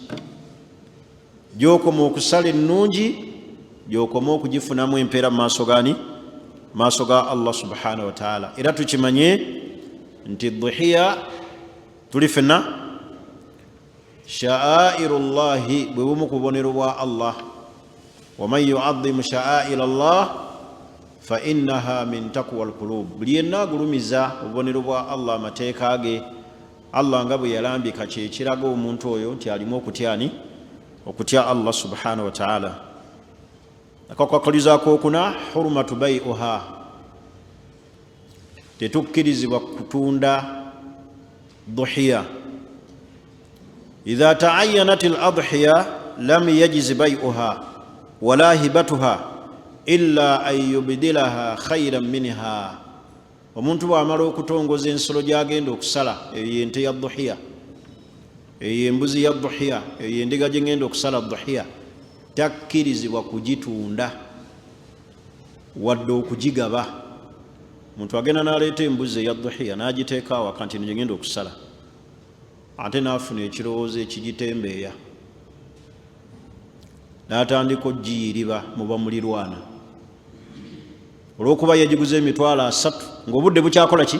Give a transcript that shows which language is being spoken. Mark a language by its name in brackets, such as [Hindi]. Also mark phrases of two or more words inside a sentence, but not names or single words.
[Ganda] Gy'okoma okusala ennungi, gy'okoma okugifunamu empeera mu maaso gani? Maaso ga [Arabic] الله سبحانه وتعالى. [Ganda] Era tukimanye nti dhuhiya tuli fenna sha'airullahi, bwe bumu ku bubonero bwa Allah. [Arabic] ومن يعظم شعائر الله فإنها من تقوى القلوب. [Ganda] Buli yenna agulumiza obubonero bwa Allah, amateeka ge, Allah nga bwe yalambika, kye kiraga omuntu oyo nti alimu okutyani? Okutya [Arabic] الله سبحانه وتعالى. [Ganda] Akakwakalizaako okuna, [Arabic] حرمة بيعها, [Ganda] tetukkirizibwa kutunda dhuhiya. [Arabic] إذا تعينت الأضحية لم يجز بيعها ولا هبتها إلا أن يبدلها خيرا منها. [Ganda] Omuntu bw'amala okutongoza ensolo gy'agenda okusala, eyo y'ente ya dhuhiya, eyo embuzi ya dhuhiya, eyo endiga gye ngenda okusala dhuhiya, takkirizibwa kugitunda wadde okugigaba. Omuntu agenda n'aleeta embuzi eya dhuhiya n'agiteeka awaka nti gye ngenda okusala, ate n'afuna ekirowoozo ekigitembeeya, n'atandika oggiyiriba muba mulirwana, olw'okuba yagiguza emitwalo 3 ng'obudde bukyakola ki?